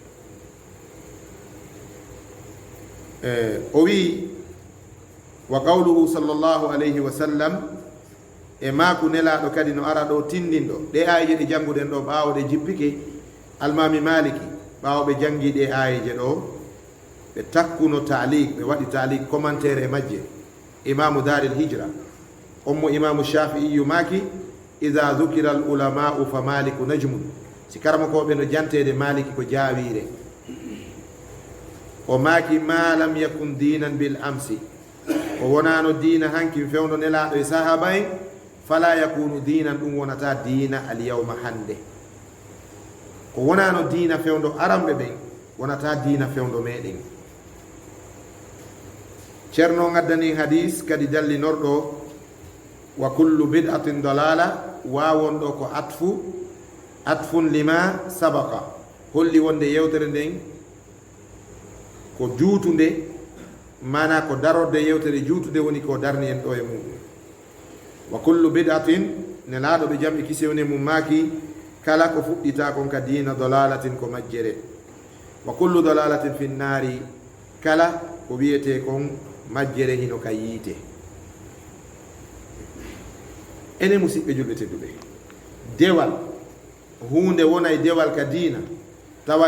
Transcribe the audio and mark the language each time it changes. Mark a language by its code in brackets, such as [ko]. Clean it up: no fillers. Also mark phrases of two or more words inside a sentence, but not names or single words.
[ff] o wi [ar] وقوله صلى الله عليه وسلم [ff] e maku nelaɗo kadi no ara ɗo tindinɗo ɗe ayeje ɗe janguɗen ɗo ɓawoɗe jippike almami maliki ɓawoɓe jangiɗe ayeje ɗo ɓe takkuno talik ɓe waɗi talik commentaire e majje [ar] إمام دار الهجرة [ff] ommo [ar] الإمام الشافعي [ff] maki [ar] إذا ذكر العلماء فمالك النجم [ff] si karama koɓe no jantede maliki ko jawire o maki [ar] ما لم يكن دينا بالأمس [ff] o wonano dina hankin fewno nelaɗo e sahaba en [ar] فلا يكون دينا [ff] ɗum wonata dina [ar] اليوم [ff] hande ko wonano dina fewndo aramɓe ɓen wonata dina fewndo meɗen ceerno gaddani hadis kadi dallinorɗo [ar] وكل بدعة ضلالة [ff] wawon ɗo ko [ar] عطف عطف لما سبق [ff] holli wonde yewtere nden ko juutunde mana ko darorde yewtere juutude woni ko darni en ɗo e muɗum [ar] وكل بدعة [ff] ne laaɗo ɓe jamɓe kisewne mum maaki kala ko fuɗɗita kon ka diina dalalatin ko majjere [ar] وكل ضلالة في النار [ff] kala ko wiyete kon majjere hino ka yiite ene musidɓe julɓe tedduɓe dewal hunde wonay dewal ka diina tawa